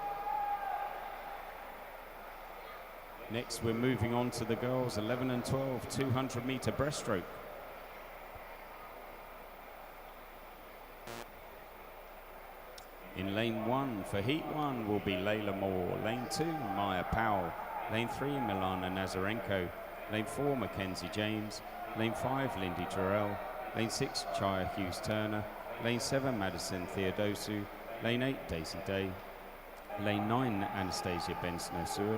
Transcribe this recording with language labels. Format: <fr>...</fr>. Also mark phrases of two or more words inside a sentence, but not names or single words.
<en>Next, we're moving on to the girls, 11 and 12, 200-meter breaststroke. In lane 1 for heat 1 will be Layla Moore. Lane 2, Maya Powell. Lane 3, Milana Nazarenko. Lane 4, Mackenzie James. Lane 5, Lindy Jarrell. Lane 6, Chaya Hughes Turner. Lane 7, Madison Theodosu. Lane 8, Daisy Day. Lane 9, Anastasia Benson-Osuik.</en>